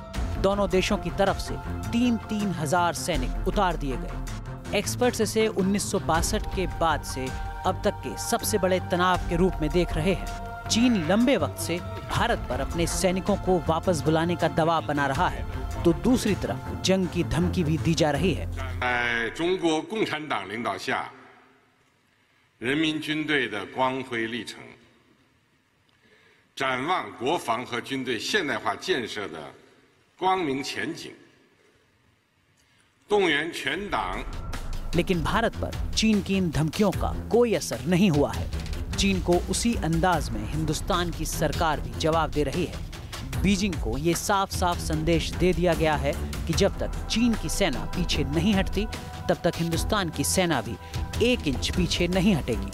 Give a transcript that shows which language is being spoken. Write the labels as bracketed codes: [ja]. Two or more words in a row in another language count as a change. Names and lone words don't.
[hi] दोनों देशों की तरफ से 3-3 हजार सैनिक उतार दिए गए। एक्सपर्ट्स इसे 1962 के बाद से अब तक के सबसे बड़े तनाव के रूप में देख रहे हैं। चीन लंबे वक्त से भारत पर अपने सैनिकों को वापस बुलाने का दबाव बना रहा है, तो दूसरी तरफ जंग की धमकी भी दी जा रही है। [zh] 中国共产党领导下，人民军队的光辉历程，展望国防和军队现代化建设的光明前景，动员全党。 [hi] लेकिन भारत पर चीन की इन धमकियों का कोई असर नहीं हुआ है। चीन को उसी अंदाज में हिंदुस्तान की सरकार भी जवाब दे रही है। बीजिंग को ये साफ साफ संदेश दे दिया गया है कि जब तक चीन की सेना पीछे नहीं हटती, तब तक हिंदुस्तान की सेना भी 1 इंच पीछे नहीं हटेगी।